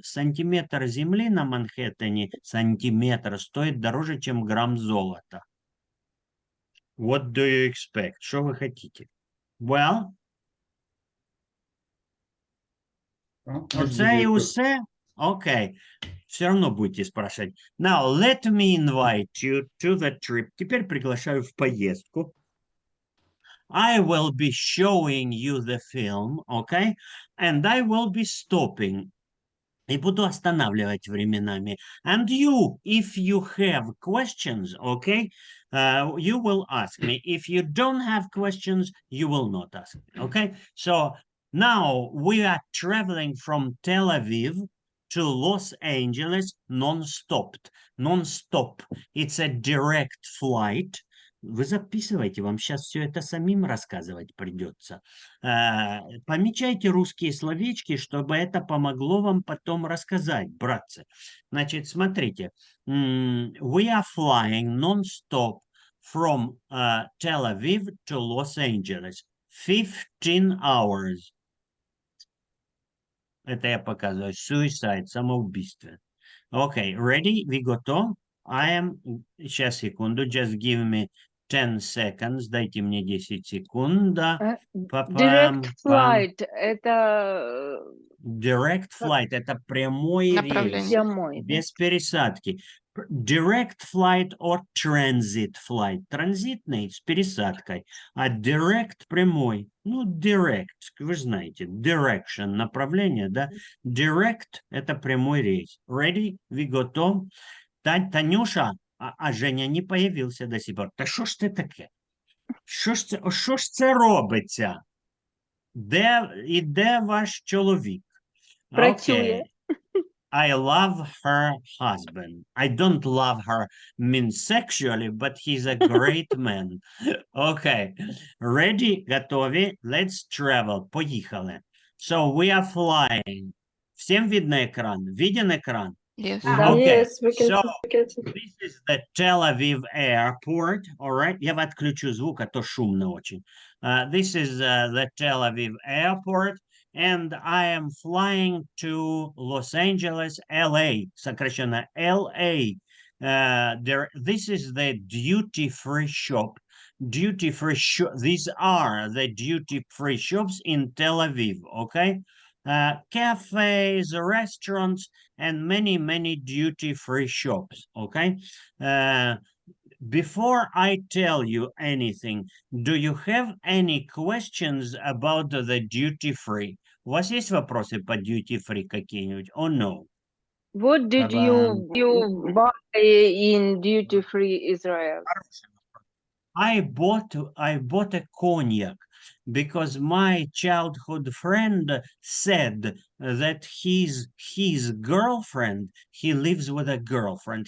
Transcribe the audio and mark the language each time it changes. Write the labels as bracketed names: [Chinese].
[Russian] Сантиметр земли на Манхэттене, сантиметр, стоит дороже, чем грамм золота. [English] What do you expect? [Russian] Что вы хотите? [Ukrainian] Well, оце і усе? Окей. [Russian] Все равно будете спрашивать. [English] Now, let me invite you to the trip. [Russian] Теперь приглашаю в поездку. [English] I will be showing you the film, okay? And I will be stopping. [Russian] И буду останавливать временами. [English] And you, if you have questions, okay, you will ask me. If you don't have questions, you will not ask me, okay? So now we are traveling from Tel Aviv to Los Angeles non-stop. Non-stop. It's a direct flight. [Russian] Вы записывайте, вам сейчас все это самим рассказывать придется. Помечайте русские словечки, чтобы это помогло вам потом рассказать, братцы. Значит, смотрите. [English] We are flying non-stop from Tel Aviv to Los Angeles. 15 hours. [Russian] Это я показываю. [English] Suicide, самоубийство. Okay, ready? We go to? I am... [Russian] Сейчас, секунду. [English] Just give me 10 seconds. [Russian] Дайте мне 10 секунд. [English] Direct flight — это Direct flight. [Russian] Это прямой рейс. Направление. прямой. Да? Без пересадки. [English] Direct flight or transit flight. [Russian] Транзитный с пересадкой. А direct прямой. Ну, direct, вы знаете. Direction, направление, да. Direct – это прямой рейс. [English] Ready? We go to. [Russian] Танюша, а Женя не появился до сих пор. [Ukrainian] Та що ж це таке? Що ж це робиться? Де ваш чоловік? Працює. [English] I love her husband. I don't love her means sexually, but he's a great man. Okay. Ready? [Ukrainian] Готові? [English] Let's travel. [Ukrainian] Поїхали. [English] So we are flying. [Russian] Всем видно экран? Виден экран? [English] Yes. Okay. Yes, we can So forget it. this is the Tel Aviv airport. All right. [Russian] Я отключу звук, а то шумно очень. [English] This is the Tel Aviv airport. And I am flying to Los Angeles, LA, сокращенно LA. This is the duty-free shop. These are the duty-free shops in Tel Aviv, okay? Cafes, restaurants, and many, many duty-free shops, okay? Before I tell you anything, do you have any questions about the duty-free? [Russian] У вас есть вопросы по duty-free какие-нибудь? [English] Oh, no. What did you buy in duty free Israel? I bought a cognac because my childhood friend said that his girlfriend, he lives with a girlfriend.